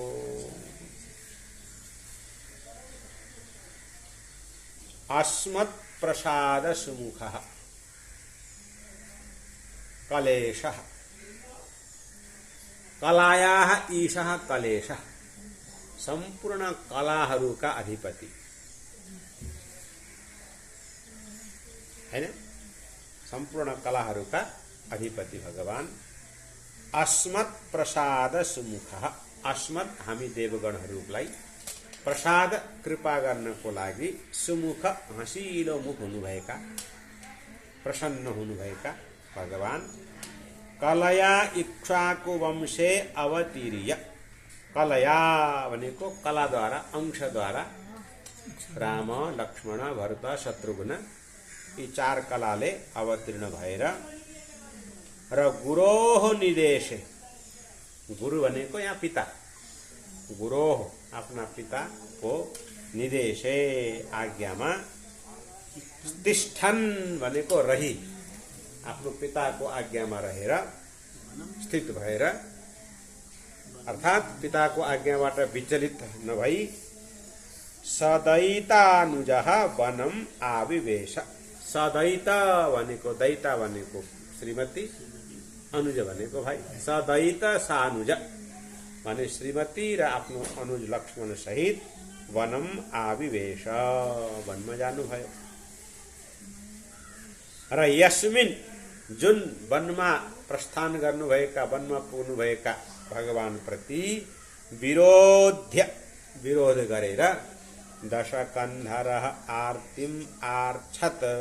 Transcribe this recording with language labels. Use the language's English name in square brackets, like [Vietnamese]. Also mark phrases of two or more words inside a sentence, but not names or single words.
[Sanskrit] अस्मत् प्रसाद सुमुखः कलेशः, कलायाः ईशः कलेशः, [Nepali] संपूर्ण कलाहरूका अधिपति हैन, संपूर्ण कलाहरूका अधिपति भगवान। [Sanskrit] अस्मत् प्रसाद सुमुखः, [Nepali] अस्मत् हामी देवगणहरूलाई प्रसाद कृपा गर्नको लागि सुमुख हँसिलो मुख हुनुभएका, प्रसन्न हुनुभएका भगवान। [Sanskrit] कलया इक्ष्वाकु वंशे अवतीर्य, [Nepali] कलया भनेको कलाद्वारा, अंशद्वारा राम लक्ष्मण भरत शत्रुघ्न यी 4 कलाले अवतीर्ण भएर र गुरोह निदेशे, गुरु भनेको यहाँ पिता, गुरोह आफ्ना पिताको निदेशे आज्ञामा, तिष्ठन् भनेको रही, आफ्नो पिताको आज्ञामा रहेर स्थित भएर, अर्थात् पिताको आज्ञाबाट विचलित नभई [Sanskrit] सदैतानुजः वनम आविवेश। [Nepali] सदैता भनेको, दैता भनेको श्रीमती, अनुज भनेको भाइ। सदैत सानुज माने श्रीमती र आफ्नो अनुज लक्ष्मण सहित [Sanskrit] वनम आविवेश, [Nepali] वनमा जानुभयो। र यस्मिन जुन वनमा प्रस्थान गर्नुभएका, वनमा पुग्नुभएका भगवान प्रति विरोध्य, विरोध गरेर [Sanskrit] दशकन्धरः आर्तिम आर्छत,